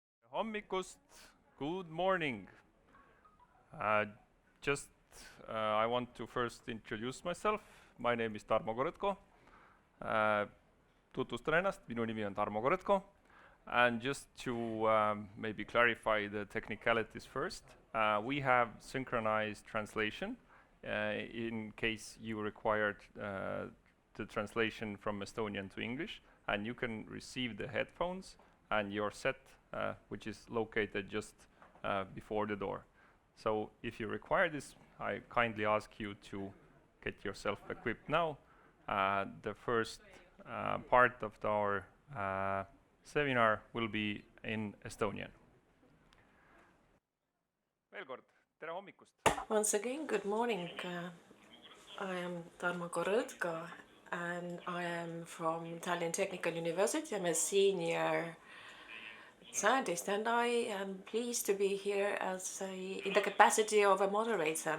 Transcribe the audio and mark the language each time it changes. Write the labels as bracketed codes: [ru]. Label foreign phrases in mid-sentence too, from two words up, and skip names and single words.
[et] Hommikust, [en] good morning. Uh, just I want to first introduce myself. My name is Tarmo Koretko. [et] Tutvustan ennast, minu nimi on Tarmo Koretko. [en] And just to maybe clarify the technicalities first, we have synchronized translation in case you required the translation from Estonian to English, and you can receive the headphones and your set, which is located just before the door. So if you require this, I kindly ask you to get yourself equipped now. The first part of our seminar will be in Estonian. [et] Veel kord, tere hommikust! [en] Once again, good morning. I am Tarmo Koretko and I am from Tallinn Technical University. I'm a senior scientist and I am pleased to be here in the capacity of a moderator.